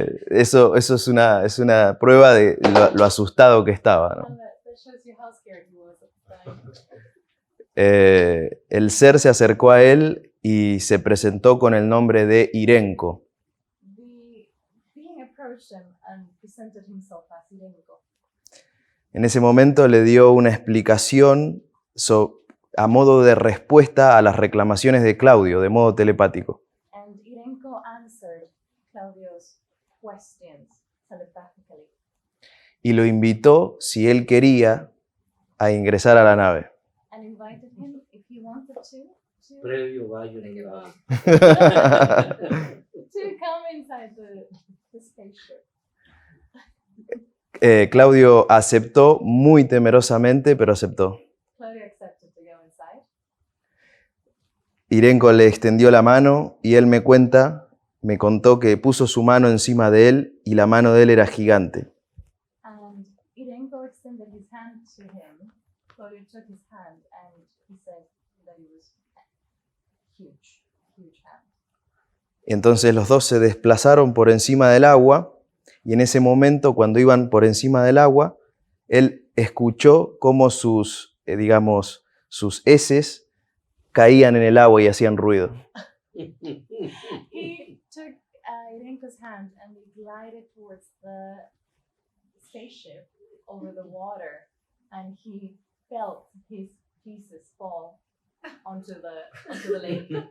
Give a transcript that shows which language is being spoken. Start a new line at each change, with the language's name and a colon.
Spanish: Eso es una prueba de lo asustado que estaba, ¿no?
English: and that shows you how scared he was at the time.
Spanish: El ser se acercó a él y se presentó con el nombre de Irenco.
English: The being approached him and presented himself as Irenko.
Spanish: En ese momento le dio una explicación a modo de respuesta a las reclamaciones de Claudio, de modo telepático.
English: And Irenko answered Claudio's questions telepathically.
Spanish: Y lo invitó, si él quería, a ingresar a la nave.
English: And invited him, if he wanted to
Spanish: Previo baño en el
English: to
Spanish: agua.
English: come inside the spaceship.
Spanish: Claudio aceptó muy temerosamente, pero aceptó.
English: Claudio accepted to go inside.
Spanish: Irenco le extendió la mano y él me contó que puso su mano encima de él y la mano de él era gigante.
English: And Irenko extended his hand to him. Claudio took his hand and he said that it was huge, huge hand.
Spanish: Entonces los dos se desplazaron por encima del agua y en ese momento, cuando iban por encima del agua, él escuchó cómo sus heces caían en el agua y hacían ruido.
English: He took Irenko's hand and they glided towards the spaceship over the water, and he felt his pieces fall onto the lake.